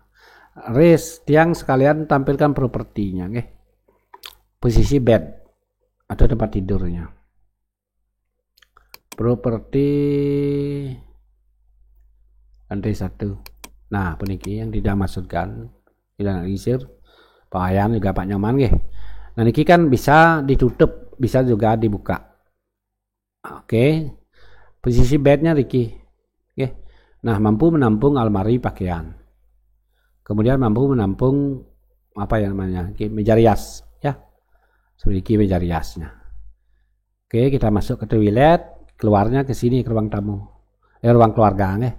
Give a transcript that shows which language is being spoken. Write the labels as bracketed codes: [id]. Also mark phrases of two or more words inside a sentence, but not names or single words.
[id] Tiang sekalian tampilkan propertinya nih. Posisi bed atau tempat tidurnya. Properti lantai 1. Nah, puniki yang tidak masukkan hilang alisir. Pak Ayan juga Pak Nyoman nggih. Nah, niki kan bisa ditutup, bisa juga dibuka. Oke. Posisi bednya niki. Nggih. Nah, mampu menampung almari pakaian. Kemudian mampu menampung apa yang namanya? Meja rias, ya. Seperti meja riasnya. Oke, kita masuk ke toilet, keluarnya ke sini ke ruang tamu. Ruang keluarga nih.